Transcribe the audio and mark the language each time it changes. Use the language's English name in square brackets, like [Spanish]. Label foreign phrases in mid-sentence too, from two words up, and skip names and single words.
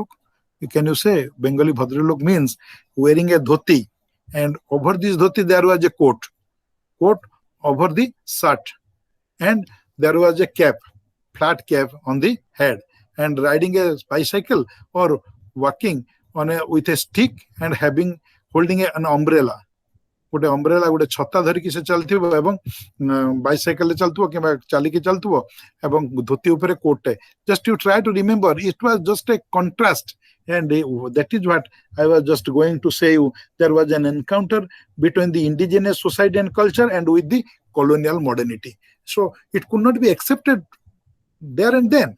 [English] Can you say Bengali Bhadralok means wearing a dhoti, and over this dhoti there was a coat over the shirt, and there was a cap, flat cap on the head, and riding a bicycle or walking on with a stick and holding an umbrella. [Odia] ଗୋଟେ ଅମ୍ବ୍ରେଲା ଗୋଟେ ଛତା ଧରିକି ସେ ଚାଲୁଥିବେ ଏବଂ ବାଇସାଇକେଲ ଚଲାଉଥିବେ କିମ୍ବା ଚାଲିକି ଚାଲୁଥିବେ ଏବଂ ଧୋତି ଉପରେ କୋଟ. [English] Just you try to remember, it was just a contrast, and that is what I was just going to say you. There was an encounter between the indigenous society and culture and with the colonial modernity. So it could not be accepted there and then.